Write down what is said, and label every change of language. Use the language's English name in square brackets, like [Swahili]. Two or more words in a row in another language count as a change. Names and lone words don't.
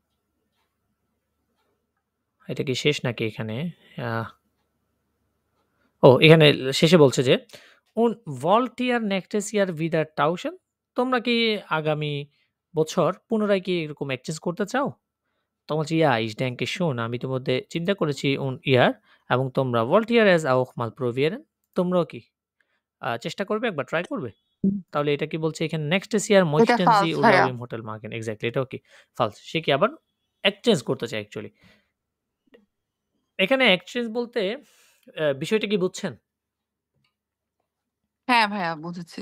[Bangla] এটা কি শেষ নাকি এখানে? এখানে শেষে বলছে যে [German] "Und wollt ihr nächstes Jahr wieder tauschen?" [Bangla] তোমরা কি আগামী বছর পুনরায় কি এরকম এক্সচেঞ্জ করতে চাও? তখন বলছে [German] "Ja, ich denke schon." [Bangla] আমি ইতিমধ্যে চিন্তা করেছি [German] "Und ihr?" [Bangla] এবং তোমরা [German] "Wollt ihr es auch mal probieren?" [Bangla] তোমরাও কি চেষ্টা করবে, একবার ট্রাই করবে? তাহলে এটা কি বলছে এখানে [German] "Nächstes Jahr [Bangla] এটা [German] möchten Sie [Bangla] ফালস ভাইয়া। [German] Urlaub im Hotel machen?" [Bangla] এক্সাক্টলি এটাও কি ফালস। সে কি আবার এক্সচেঞ্জ করতে চায় অ্যাকচুয়ালি। এখানে এক্সচেঞ্জ বলতে বিষয়টা কি বুঝছেন? হ্যাঁ ভাইয়া বুঝেছি।